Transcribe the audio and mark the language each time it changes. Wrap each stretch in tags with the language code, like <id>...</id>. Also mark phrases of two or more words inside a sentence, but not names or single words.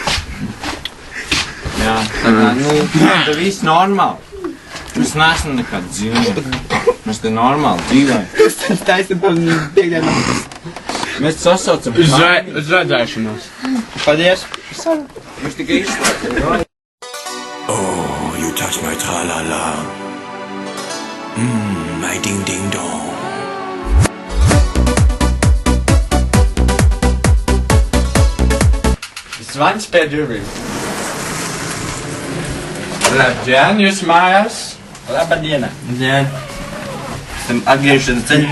<lv>Jā, tā viss normāli. Mēs neesam nekādi dzīvnieki. Mēs te normāli dzīvojam. Jūs taisam par piekdienu. Mēs sasaucam Uz redzēšanos. Paldies. Jūs tikai izslēgt.</lv> <en>Oh, you touch my tra-la-la. My ding-ding-dong.</en> <lv>Zvans pie durvīm. Labdien, jūs mājās? Labadiena. Jā. Esam atgriežamies ceļā.</lv>